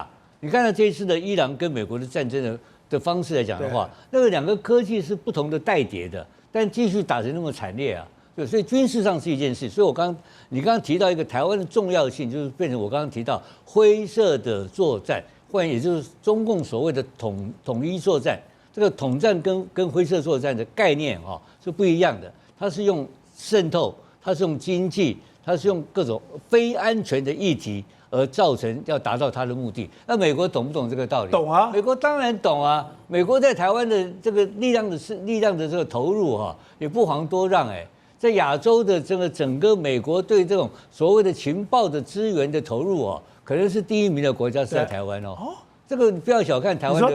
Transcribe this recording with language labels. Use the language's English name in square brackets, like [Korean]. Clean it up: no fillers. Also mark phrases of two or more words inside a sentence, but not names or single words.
[Chinese] 你看到這一次的伊朗跟美國的戰爭的方式來講的話，那個兩個科技是不同的代疊的，但繼續打得那麼慘烈啊， 對，所以軍事上是一件事。所以你剛剛提到一個台灣的重要性，就是變成我剛剛提到灰色的作戰，或者也就是中共所謂的統一作戰。這個統戰跟灰色作戰的概念是不一樣的，它是用滲透，它是用經濟，它是用各種非安全的議題而造成要達到它的目的。那美國懂不懂這個道理？懂啊，美國當然懂啊。美國在台灣的這個力量的這個投入也不遑多讓在亞洲的這個整個美國對這種所謂的情報的資源的投入可能是第1名的國家是在台灣這個你不要小看台灣的。